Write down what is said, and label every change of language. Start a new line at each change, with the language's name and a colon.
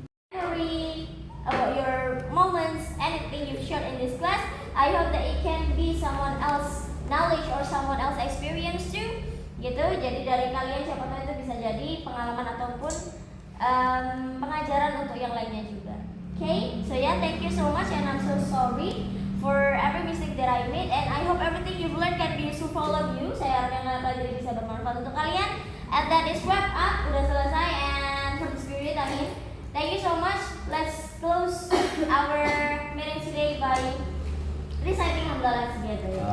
English: Memory about your moments, anything you've shared in this class. I hope that it can be someone else knowledge or someone else experience too.
Indonesian: Gitu. Jadi dari kalian siapa tahu itu bisa jadi pengalaman ataupun pengajaran untuk yang lainnya juga.
English: Okay? So yeah, thank you so much and I'm so sorry for every mistake that I made and I hope everything you've learned can be useful for all of you.
Indonesian: Saya harap yang kalian pelajari bisa bermanfaat untuk kalian.
English: And that is wrap up.
Indonesian: Udah selesai
English: and for the spirit, I mean, thank you so much. Let's close our meeting today by reciting Hamdalah together.